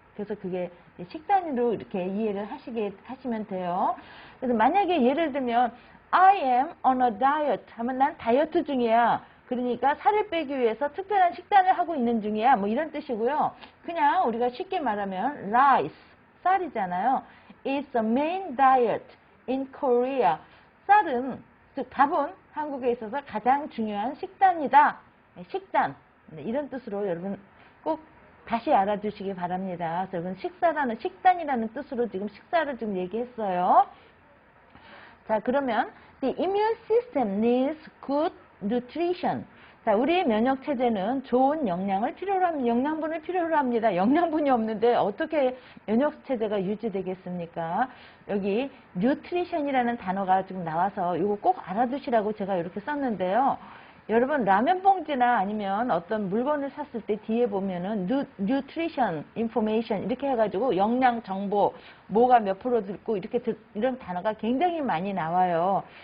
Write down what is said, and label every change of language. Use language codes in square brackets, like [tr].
[ko] 그래서 그게 식단으로 이렇게 이해를 하시면 돼요. 그래서 만약에 예를 들면 [en] I am on a diet [ko] 하면 난 다이어트 중이야. 그러니까 살을 빼기 위해서 특별한 식단을 하고 있는 중이야. 뭐 이런 뜻이고요. 그냥 우리가 쉽게 말하면 rice, 쌀이잖아요. [en] It's the main diet in Korea. [ko] 쌀은, 즉 밥은 한국에 있어서 가장 중요한 식단이다. 식단. 이런 뜻으로 여러분 꼭 다시 알아두시기 바랍니다. 여러분 식단이라는 뜻으로 지금 식사를 좀 얘기했어요. 자, 그러면 [en] the immune system needs good nutrition. [ko] 자, 우리의 면역 체제는 좋은 영양분을 필요로 합니다. 영양분이 없는데 어떻게 면역 체제가 유지되겠습니까? 여기 nutrition이라는 단어가 지금 나와서 이거 꼭 알아두시라고 제가 이렇게 썼는데요. 여러분 라면 봉지나 아니면 어떤 물건을 샀을 때 뒤에 보면은 nutrition information 이렇게 해가지고 영양 정보 뭐가 몇 프로 들고 이렇게 이런 단어가 굉장히 많이 나와요.